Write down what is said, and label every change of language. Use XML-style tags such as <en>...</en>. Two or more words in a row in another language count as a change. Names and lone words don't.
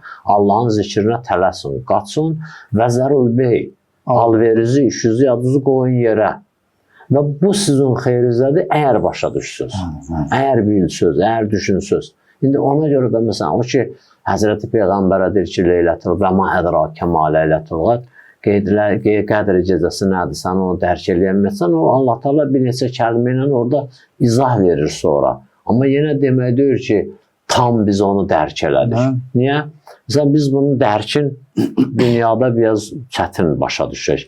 <az>Allahın zikrinə tələsin, qaçın</az> <ar>وذروا البيع.</ar> <az>Alverizi, işinizi, yadınızı qoyun yerə. Və bu sizin xeyrinizədir, əgər başa düşsünüz. Əgər bilsiniz, əgər düşünsünüz. İndi ona görə də məsələn o ki Həzrəti Peyğəmbərə deyir ki,</az> <ar>ليلة وما أدراك ما ليلة القدر</ar> <az>gecəsi nədir? Sən onu dərk eləyəməsən, o Allah Taala bir neçə kəlmə ilə orada izah verir sonra. Amma yenə demək deyir ki, tam biz onu dərk elədik. Niyə? Məsələn biz bunun dərkin dünyada biraz çətin başa düşək.</az>